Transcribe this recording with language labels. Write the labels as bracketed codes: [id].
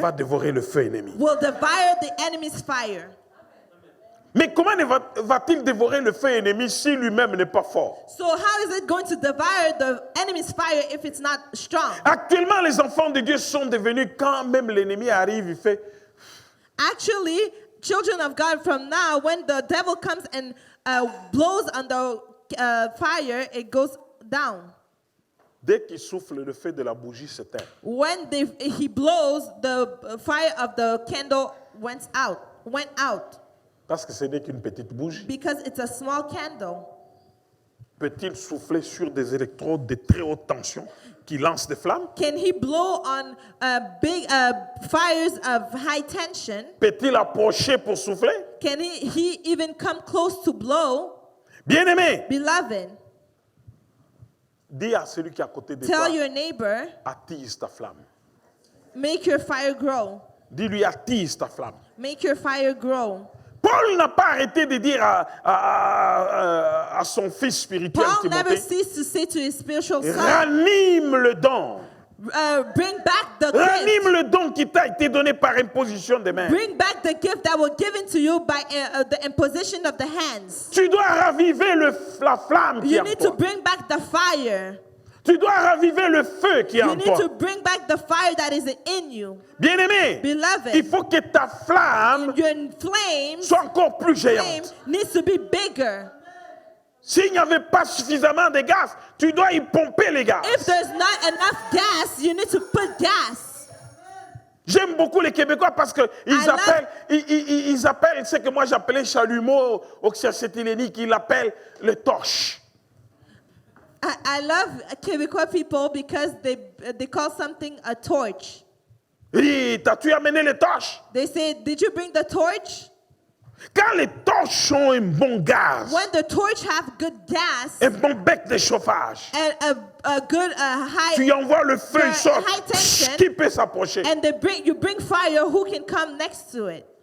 [fr] va dévorer le feu ennemi. [en] will devour the enemy's fire. [fr] Mais comment va-t-il dévorer le feu ennemi si lui-même n'est pas fort? [en] So how is it going to devour the enemy's fire if it's not strong? [fr] Actuellement, les enfants de Dieu sont devenus, quand même l'ennemi arrive, il fait... [en] Actually, children of God from now, when the devil comes and blows on the fire, it goes down. [fr] Dès qu'il souffle, le feu de la bougie s'éteint. [en] When he blows, the fire of the candle went out. [fr] Parce que ce n'est qu'une petite bougie. [en] Because it's a small candle. [fr] Peut-il souffler sur des électrodes de très haute tension qui lancent des flammes? [en] Can he blow on big fires of high tension? [fr] Peut-il approcher pour souffler? [en] Can he even come close to blow? [fr] Bien-aimé, [en] Beloved, [fr] dis à celui qui est à côté de toi, [en] tell your neighbor, [fr] attise ta flamme. [en] make your fire grow. [fr] Dis-lui, attise ta flamme. [en] Make your fire grow. [fr] Paul n'a pas arrêté de dire à son fils spirituel, [en] Paul never [fr] Timothée, [en] ceased to say to his spiritual son, [fr] ranime le don. [en] bring back the gift. [fr] Ranime le don qui t'a été donné par imposition des mains. [en] Bring back the gift that was given to you by the imposition of the hands. [fr] Tu dois raviver la flamme qui est [en] You [fr] en [en] need to [fr] toi. [en] bring back the fire. [fr] Tu dois raviver le feu qui est [en] You [fr] en [en] need [fr] toi. [en] to bring back the fire that is in you. [fr] Bien-aimé, [en] Beloved, [fr] il faut que ta flamme [en] your flame [fr] soit encore plus géante. [en] needs to be bigger. [fr] S'il n'y avait pas suffisamment de gaz, tu dois y pomper les gaz. [en] If there's not enough gas, you need to put gas. [fr] J'aime beaucoup les Québécois parce qu'ils [en] I [fr] ils appellent ce que moi j'appelais chalumeau au Xiachetileni, ils l'appellent le torche. [en] I love Quebecois people because they call something a torch. [fr] Et t'as-tu amené les torches? [en] They say, did you bring the torch? [fr] Quand les torches ont un bon gaz, [en] When the torch have good gas [fr] un bon bec de chauffage, [en] and a good high, [fr] tu envoies le feu, il sort. [en] high tension, [fr] Qui peut s'approcher? [en] and you bring fire, who can come next to it?